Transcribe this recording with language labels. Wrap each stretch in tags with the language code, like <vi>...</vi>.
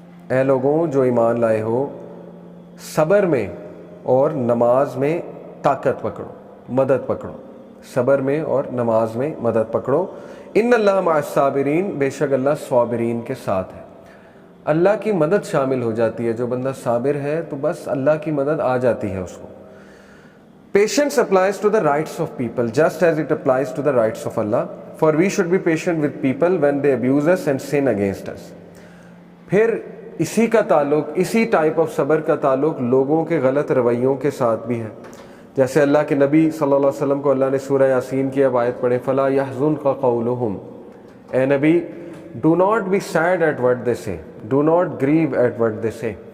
<ur>اے لوگوں جو ایمان لائے ہو، صبر میں اور نماز میں طاقت پکڑو، مدد پکڑو. صبر میں اور نماز میں مدد پکڑو.</ur> <ar>ان اللہ مع الصابرین،</ar> <ur>بے شک اللہ صابرین کے ساتھ ہے. اللہ کی مدد شامل ہو جاتی ہے. جو بندہ صابر ہے تو بس اللہ کی مدد آ جاتی ہے اس کو.</ur> <en>Patience applies to the rights of people just as it applies to the rights of Allah. For we should be patient with people when they abuse us and sin against us.</en> <ur>پھر اسی کا تعلق, اسی type of صبر کا تعلق لوگوں کے غلط رویوں کے ساتھ بھی ہے. جیسے اللہ کے نبی صلی اللہ علیہ وسلم کو اللہ نے سورہ یاسین کی اب آیت پڑھے,</ur> <ar>فَلَا يَحْزُنْكَ قَوْلُهُمْ,</ar> <ur>اے نبی</ur> <en>do not be sad at what they say,</en> <ur>do not grieve at what they say.</ur>